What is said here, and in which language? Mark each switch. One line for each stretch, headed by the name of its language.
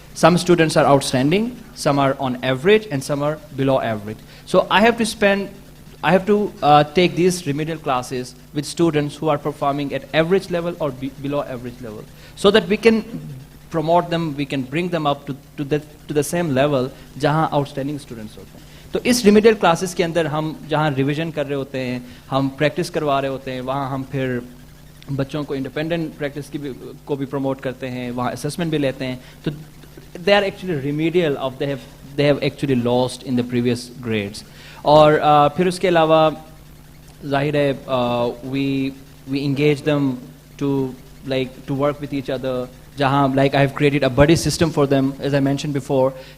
English: Some students are outstanding, some are on average, and some are below average. So I have to take these remedial classes with students who are performing at average level or below average level, so that we can promote them, we can bring them up to the same level
Hindi: जहाँ outstanding students होते हैं. तो इस remedial classes के अंदर हम जहाँ revision कर रहे होते हैं, हम practice करवा रहे होते हैं, वहाँ हम फिर बच्चों को independent practice को भी promote करते हैं, वहाँ assessment भी लेते हैं. तो
English: they are actually remedial of they have actually lost in the previous grades.
Hindi: और फिर उसके अलावा जाहिर है
English: we engage them to work with each other.
Hindi: जहाँ
English: like I have created a buddy system for them, as I mentioned before.